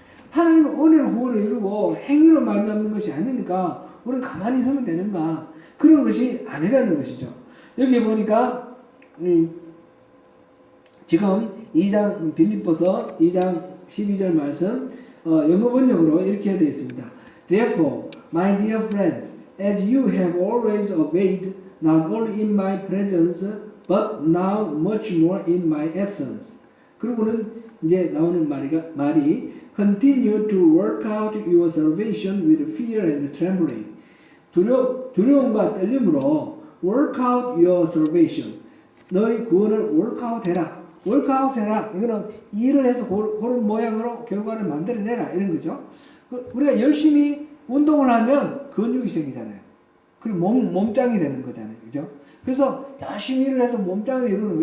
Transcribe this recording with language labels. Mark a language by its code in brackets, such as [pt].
[ko] 하나님은 은혜로 구원을 이루고 행위로 말미암는 것이 아니니까 우리는 가만히 있으면 되는가? 그런 것이 아니라는 것이죠. 여기 보니까 지금 2장 빌립보서 2장 12절 말씀 영어 번역으로 이렇게 되어 있습니다. [en] Therefore, my dear friends, as you have always obeyed, not only in my presence, but now much more in my absence. [ko] 그리고는 이제 나오는 말이 [en] continue to work out your salvation with fear and trembling. [ko] 두려움과 떨림으로 [en] work out your salvation. [ko] 너희 구원을 work out 해라. work out 해라. 이거는 일을 해서 그런 모양으로 결과를 만들어내라. 이런 거죠. 우리가 열심히 운동을 하면 근육이 생기잖아요. 그리고 몸짱이 되는 거잖아요. 그죠? 그래서 열심히 일을 해서 몸짱을 이루는 거.